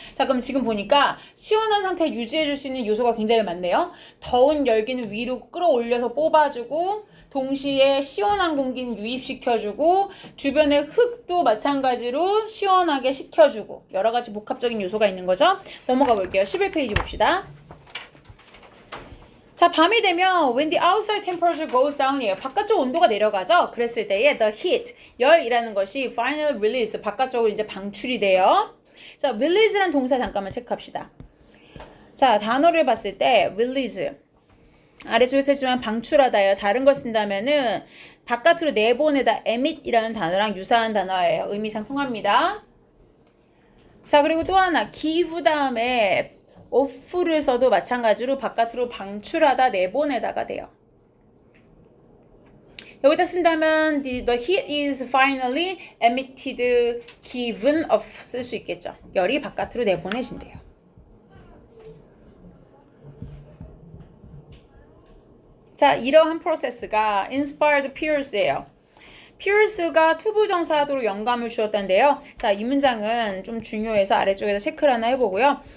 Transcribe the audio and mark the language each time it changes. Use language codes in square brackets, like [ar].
[ko] 자, 그럼 지금 보니까 시원한 상태를 유지해줄 수 있는 요소가 굉장히 많네요. 더운 열기는 위로 끌어올려서 뽑아주고 동시에 시원한 공기는 유입시켜주고 주변의 흙도 마찬가지로 시원하게 식혀주고 여러 가지 복합적인 요소가 있는 거죠. 넘어가 볼게요. 11페이지 봅시다. [en] 자, 밤이 되면 when the outside temperature goes down이에요. [ko] 바깥쪽 온도가 내려가죠. 그랬을 때에 [en] the heat, [ko] 열이라는 것이 [en] final release, [ko] 바깥쪽으로 이제 방출이 돼요. 자, release란 동사 잠깐만 체크합시다. 자, 단어를 봤을 때 release 아래쪽에 쓰지만 방출하다예요. 다른 걸 쓴다면은 바깥으로 내보내다 emit이라는 단어랑 유사한 단어예요. 의미상 통합니다. 자, 그리고 또 하나 give 다음에 off를 써도 마찬가지로 바깥으로 방출하다, 내보내다가 돼요. 여기다 쓴다면 [en] the heat is finally emitted, given off [ko] 쓸 수 있겠죠. 열이 바깥으로 내보내진대요. 자, 이러한 프로세스가 [en] inspired Pierce [ko] 예요. Pierce가 투부정사도로 영감을 주었다는데요. 자, 이 문장은 좀 중요해서 아래쪽에다 체크를 하나 해보고요.